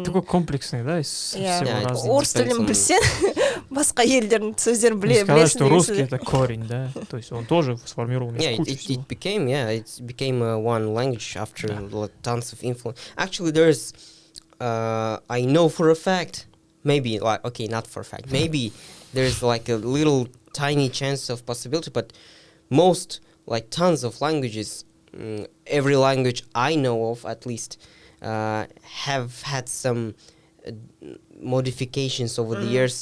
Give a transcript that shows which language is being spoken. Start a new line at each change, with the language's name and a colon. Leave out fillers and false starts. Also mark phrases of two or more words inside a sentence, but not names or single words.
Russian: Такой комплексный, да, из
Kazakh: Иә.
Russian: всего
English: Yeah,
Russian: разного.
Kazakh: Орыс тілін
English: Depends on-
Kazakh: білсең, басқа елдердің сөздерін
Russian: Не сказать,
Kazakh: білесің.
Russian: что
Kazakh: деген
Russian: русский —
Kazakh: сөз.
Russian: это корень, да, то есть он тоже сформирован из
English: Yeah,
Russian: кучи
English: it
Russian: всего.
English: became one language after tons of influence. Actually, there's I know for a fact, maybe like okay, not for a fact, maybe there's like a little tiny chance of possibility, but most like tons of languages, every language I know of at least, have had some modifications over the years.